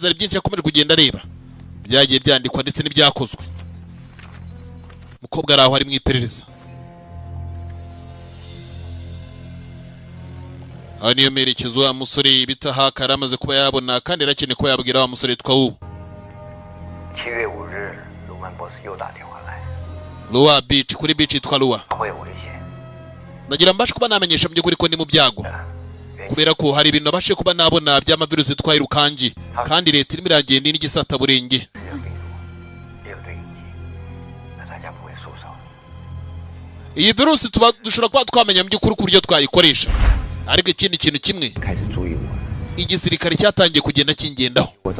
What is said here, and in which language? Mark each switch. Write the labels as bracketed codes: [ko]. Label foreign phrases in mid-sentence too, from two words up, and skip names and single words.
[rw] Ari byinshi yakomeje kugenda areba, byagiye byandikwa ndetse n'ibyakozwe. Mukobwa araho ari mu iperereza. Aha niyo merekezo wa musore bita Haka yaramaze kuba yabona, kandi yarakeneye kuba yabwira wa musore twa ubu. [zh] 7 月5日，鲁曼博士又打电话来。 [rw] Lua Beach, kuri beach yitwa Lua. [zh] 会有危险。 [rw] Nagira mbashe kuba namenyesha mu by'ukuri ko ndi mu byago, kubera ko hari ibintu nabashe kuba nabona by'amavirusi yitwa Rukangi, kandi leta irimo iragenda n'igisata burenge. Iyi virusi dushobora kuba twamenya mu by'ukuri ku buryo twayikoresha, ariko ikindi kintu kimwe, igisirikare cyatangiye kugenda kingendaho.